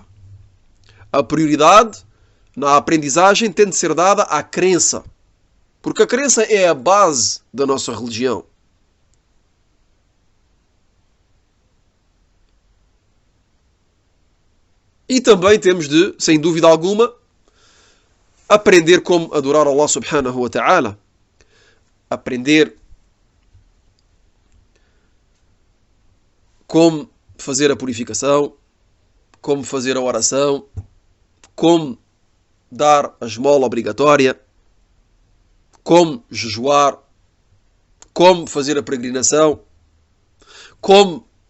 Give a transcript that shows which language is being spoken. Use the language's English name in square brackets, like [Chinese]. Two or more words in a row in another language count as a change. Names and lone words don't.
[Portuguese] A prioridade na aprendizagem tem de ser dada à crença. Porque a crença é a base da nossa religião. E também temos de, sem dúvida alguma, aprender como adorar Allah [Arabic] سبحانه وتعالى. [Portuguese] Aprender como fazer a purificação, como fazer a oração, como dar a esmola obrigatória, como jejuar, como fazer a peregrinação, como